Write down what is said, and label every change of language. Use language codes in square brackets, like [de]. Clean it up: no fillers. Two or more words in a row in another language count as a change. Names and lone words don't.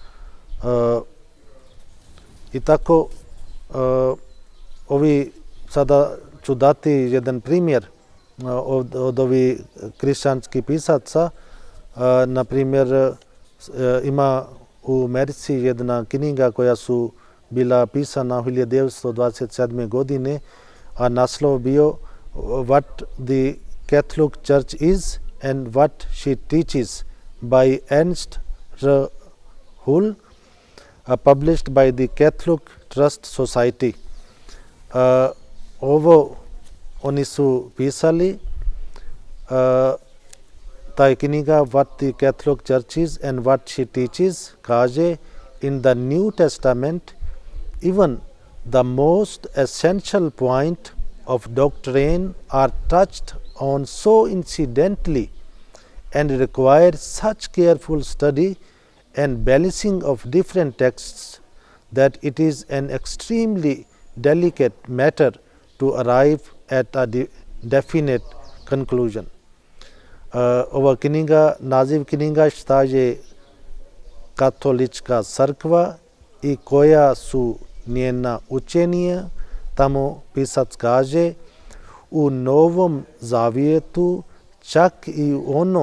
[bs] I tako sada ću dati jedan primjer od ovih kršćanskih pisaca. Na primjer, ima u Americi jedna knjiga koja su bila pisana 1927. godine, a naslov bio What the Catholic Church is and what she teaches by Ernst R. [en] Hull, published by the Catholic Trust Society. [bs] Ovo oni su pisali ta knjiga What the Catholic Church is and What [en] she teaches, kaže in the New Testament even the most essential point of doctrine are touched on so incidentally and require such careful study and balancing of different texts that it is an extremely delicate matter to arrive at a definite conclusion. [bs] Ova knjiga, naziv knjiga šta je katolička crkva i koja su njena učenja. Tamo pisac kaže u Novom Zavjetu čak i ono